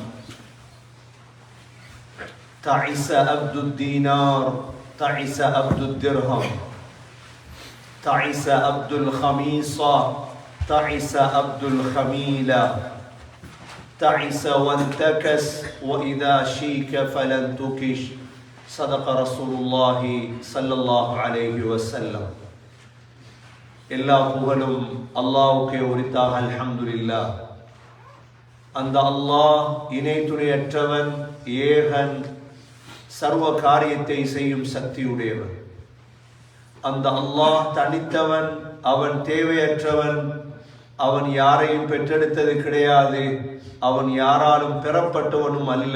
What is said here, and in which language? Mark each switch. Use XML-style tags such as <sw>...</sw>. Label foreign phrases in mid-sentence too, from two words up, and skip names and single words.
<ar>تعس عبد الدينار تعس عبد الدرهم تعس عبد الخميصة تعس عبد الخميلة تعس وانتكس وإذا شيك فلن تكش صدق رسول الله صلى الله عليه وسلم</ar> <ta>எல்லா புகழும் அல்லாஹ்வுக்கே உரித்தாக</ta> <ar>அல்ஹம்துலில்லாஹ்.</ar> <ta>அந்த அல்லாஹ் இணை துணையற்றவன், ஏகன், சர்வ காரியத்தை செய்யும் சக்தியுடையவன். அந்த அல்லாஹ் தனித்தவன், அவன் தேவையற்றவன், அவன் யாரையும் பெற்றெடுத்தது கிடையாது, அவன் யாராலும் பெறப்பட்டவனும் அல்ல.</ta>